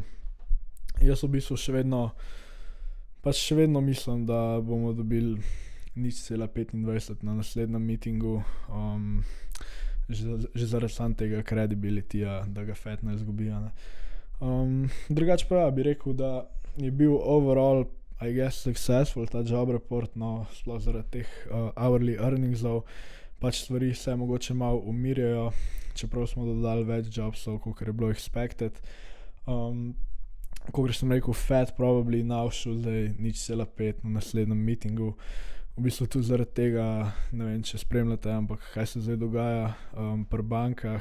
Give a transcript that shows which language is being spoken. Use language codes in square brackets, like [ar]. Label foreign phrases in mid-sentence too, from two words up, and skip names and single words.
[sl] Jaz v bistvu še vedno mislim, da bomo dobili 0,25 na naslednjem meetingu, že zaradi sam tega credibilityja, da ga Fed ne izgubi. Drugače pa ja, bi rekel, da je bil [en] overall, I guess, successful [sl] ta [en] job report, [sl] no, sploh zaradi teh [en] hourly earningsov, [sl] pač stvari se mogoče malo umirjajo, čeprav smo dodali več jobsov, kakor je bilo expected. Kakor sem rekel, Fed probably navšel zdaj 0,5 na naslednjem meetingu. V bistvu tudi zaradi tega, ne vem, če spremljate, ampak kaj se zdaj dogaja pri bankah.